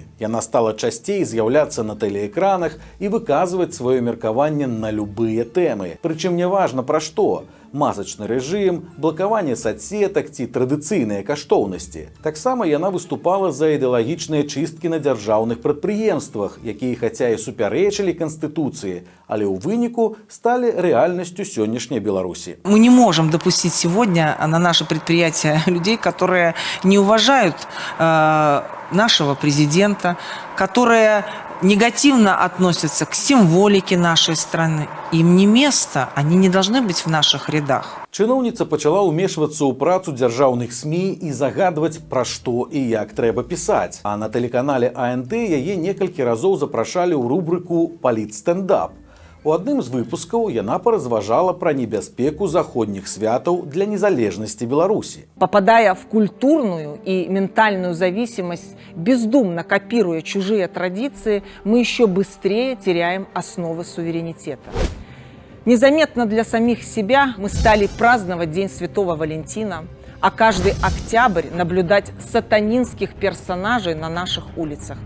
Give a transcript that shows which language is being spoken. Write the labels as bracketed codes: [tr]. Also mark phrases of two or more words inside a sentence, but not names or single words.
[be] Яна стала часцей з'яўляцца на тэлеэкранах і выказваць сваё меркаванне на любыя тэмы. Прычым няважна пра што – масачны рэжым, блакаванне сацсетак ці традыцыйныя каштоўнасці. Таксама яна выступала за ідэалагічныя чысткі на дзяржаўных прадпрыемствах, якія хаця і супярэчылі Канстытуцыі, але ў выніку [ru] стали реальностью сегодняшней Беларуси. Мы не можем допустить сегодня на наше предприятие людей, которые не уважают нашего президента, которые негативно относятся к символике нашей страны. Им не место, они не должны быть в наших рядах. [be] Чыноўніца пачала ўмешвацца ў працу дзяржаўных СМІ і загадваць, пра што і як трэба пісаць. А на тэлеканале АНТ яе некалькі разоў запрашалі ў рубрыку «Палітстендап». У адным з выпускаў яна паразважала пра небяспеку заходніх святаў для незалежнасці Беларусі. [ru] Попадая в культурную и ментальную зависимость, бездумно копируя чужие традиции, мы еще быстрее теряем основы суверенитета. Незаметно для самих себя мы стали праздновать День Святого Валентина, а каждый октябрь наблюдать сатанинских персонажей на наших улицах.